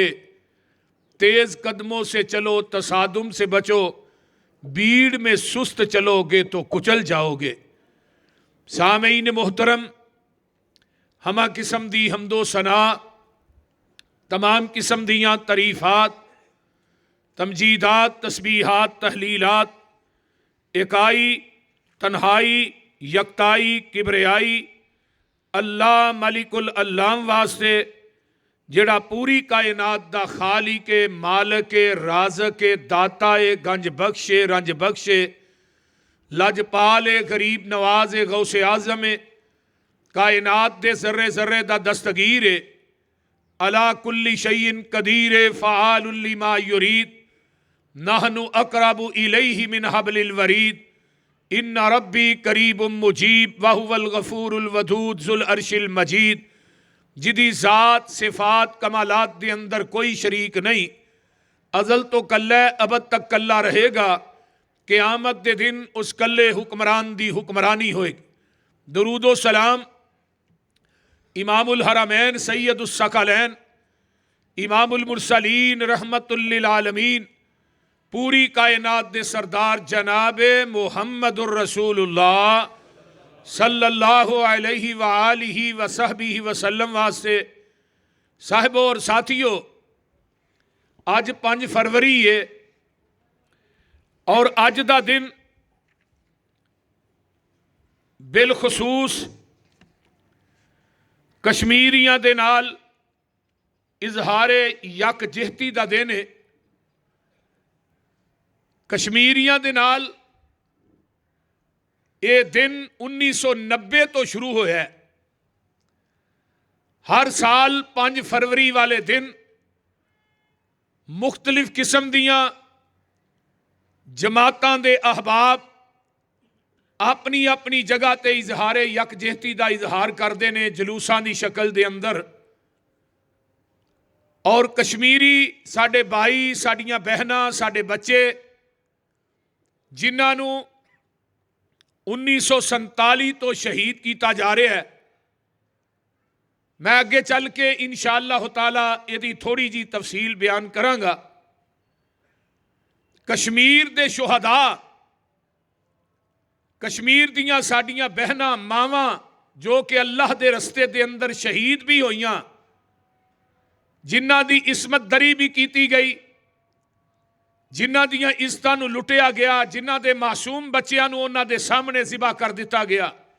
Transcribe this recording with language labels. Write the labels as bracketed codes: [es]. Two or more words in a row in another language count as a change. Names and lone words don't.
[ur] تیز قدموں سے چلو، تصادم سے بچو، بھیڑ میں سست چلو گے تو کچل جاؤ گے. [pa] سامعین محترم، ہمہ قسم دی حمد و ثنا، تمام قسم دیاں تعریفات، تمجیدات، تسبیحات، تہلیلات، یکائی, تنہائی، یکتائی, کبریائی [ar] الله الملك العلام [pa] واسطے، جہڑا پوری کائنات دا خالق، مالک، رازق، داتا, گنج بخش، رنج بخش، لجپال، غریب نواز، غوث اعظم ہے، کائنات دے ذرے ذرے دا دستگیر ہے, [ar] على كل شيء قدير ہے، فعال لما يريد، نحن أقرب إليه من حبل الوريد، إن ربي قريب مجيب وهو الغفور الودود ذو العرش المجيد. [pa] جہدی ذات، صفات، کمالات دے اندر کوئی شریک نہیں، ازل توں کلا ابد تک کلا رہے گا. قیامت دے دن اس کلے حکمران دی حکمرانی ہووے گی. [ar] درود و سلام إمام الحرمين سيد الثقلين، إمام المرسلين، رحمة للعالمين, [pa] پوری کائنات دے سردار جناب [ar] محمد رسول الله صلى الله عليه وآله وصحبه وسلم [pa] واسطے. [ur] صاحبو اور ساتھیو, [pa] اج 5 فروری ہے اور اج دا دن بالخصوص کشمیریاں دے نال اظہار یکجہتی دا دن ہے. کشمیریاں دے نال اے دن 1990 توں شروع ہویا ہے. ہر سال 5 فروری والے دن مختلف قسم دیاں جماعتاں دے احباب اپنی اپنی جگہ تے [ur] اظہار یکجہتی کا اظہار کرتے ہیں [pa] جلوساں کی شکل دے اندر. اور کشمیری ساڈے بھائی، ساڈیاں بہناں، ساڈے بچے جنہاں نے 1947 توں شہید کیتا جا رہا ہے، میں اگے چل کے [ar] إن شاء الله تعالى [pa] ایدی تھوڑی جی تفصیل بیان کراں گا. کشمیر دے شہدا، کشمیر دیاں ساڈیاں بہناں، ماواں جو کہ اللہ دے رستے دے اندر شہید بھی ہوئیاں، جنہاں دی عصمت دری بھی کی گئی، جنہاں دیاں عزتاں نوں لٹیا گیا، جنہاں دے معصوم بچیاں نوں اوہناں دے سامنے ذبح کر دتا گیا.